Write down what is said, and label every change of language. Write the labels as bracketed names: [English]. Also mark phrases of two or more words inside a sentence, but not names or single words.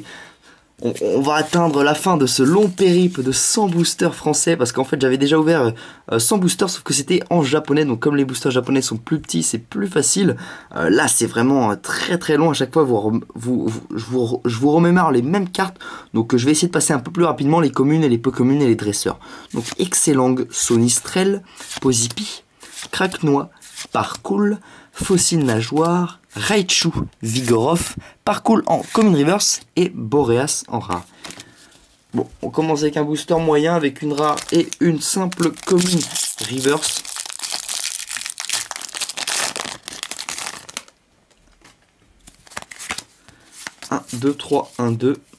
[French] On va atteindre la fin de ce long périple de 100 boosters français, parce qu'en fait j'avais déjà ouvert 100 boosters sauf que c'était en japonais, donc comme les boosters japonais sont plus petits c'est plus facile. Là c'est vraiment très long, à chaque fois je vous remémore les mêmes cartes, donc je vais essayer de passer un peu plus rapidement les communes et les peu communes et les dresseurs. Donc Excellang, Sonistrel, Pozipi, Craquenois, Parcool, Fossile Nageoire, Raichu, Vigoroth, Parcool en [English] Common Reverse [French] et Boreas en rare. Bon, on commence avec un booster moyen avec une rare et une simple [English] Common Reverse. [French] Un, 2, 3, 1, 2.